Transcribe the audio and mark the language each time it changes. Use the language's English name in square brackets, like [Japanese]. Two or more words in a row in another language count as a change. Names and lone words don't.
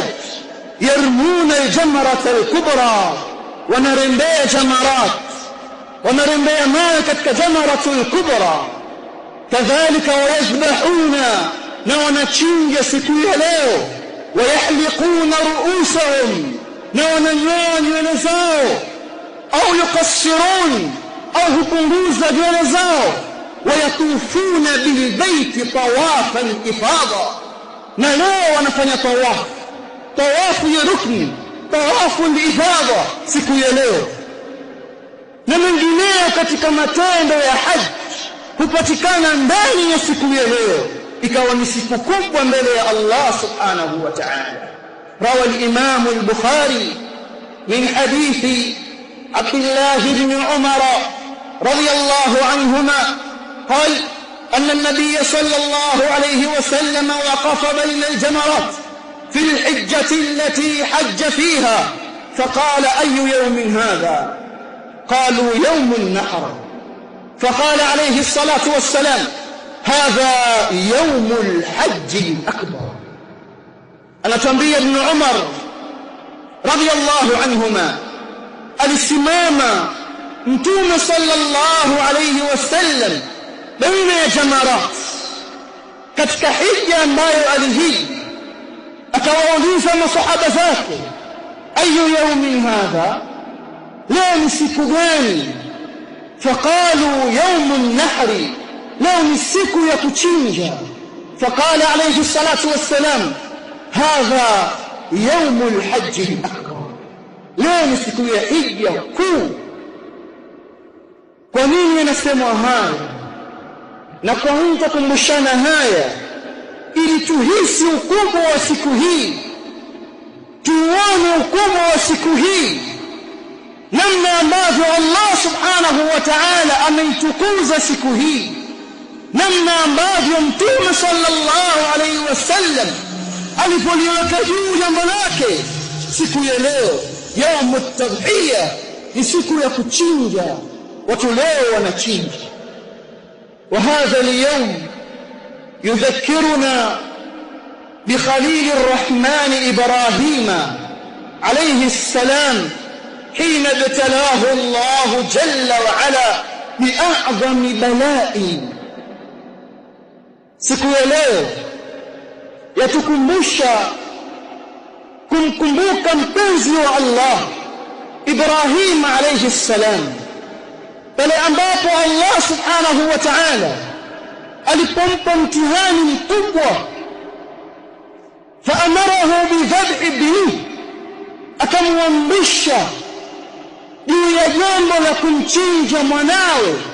[Arabic] يرمون الجمرة الكبرى [Swahili] wanarembea jamarat wanarembea mawe katika [Arabic] جمرات الكبرى [Swahili] kadhalika wayadhbahuna na wanachinja siku ya leo [Arabic] ويحلقون رؤوسهم [Swahili] na wananyoa nywele zao au yuqassirun au hupunguza nywele zao [Arabic] ويطوفون بالبيت طواف الإفاضة [Swahili] na leo wanafanya tawafu ya rukni [Arabic] طواف الإفاضة [Swahili] siku ya leo na mengineyo katika matendo ya haji hupatikana ndani ya siku ya leo ikawa ni siku kubwa mbele ya [Arabic] الله سبحانه وتعالى. روى الإمام البخاري من حديث عبد الله بن عمر رضي الله عنهما قال أن النبي صلى الله عليه وسلم وقف بين الجمرات في الحجة التي حج فيها فقال أي يوم هذا؟ قالوا يوم النحر. فقال عليه الصلاة والسلام هذا يوم الحج الأكبر. أنا تنبي ابن عمر رضي الله عنهما [Swahili] alisimama Mtume [Arabic] صلى الله عليه وسلم [Swahili] baina ya jamarat katika hija ambayo alihiji, akawauliza masahaba zake [Arabic] أي يوم هذا, [Swahili] leo ni siku gani? [Arabic] فقالوا يوم النحر, [Swahili] leo ni siku ya kuchinja. [Arabic] فقال عليه الصلاة والسلام هذا يوم الحج الأكبر, [Swahili] leo ni siku ya hija kuu. Kwa nini anasemwa haya na kwa nini tukumbushana haya? Ili tuhisi ukubwa wa siku hii, tuone ukubwa wa siku hii, namna ambavyo [Arabic] الله سبحانه وتعالى [Swahili] ameitukuza siku hii, namna ambavyo Mtume [Arabic] صلى الله عليه وسلم [Swahili] alipoliweka juu jambo lake. Siku ya leo [Arabic] يوم التضحية, [Swahili] ni siku ya kuchinja. Watu leo wanachinja. [Arabic] وهذا اليوم يذكرنا بخليل الرحمن إبراهيم عليه السلام حين ابتلاه الله جل وعلا بأعظم بلاء. [Swahili] siku ya leo yatukumbusha kumkumbuka mpenzi wa Allah Ibrahim [Arabic] عليه السلام, [Swahili] pale ambapo [Arabic] الله سبحانه وتعالى [Swahili] alipompa mtihani mkubwa, [Arabic] فأمره بذبح ابنه, [Swahili] akamwamrisha juu ya jambo la kumchinja mwanawe.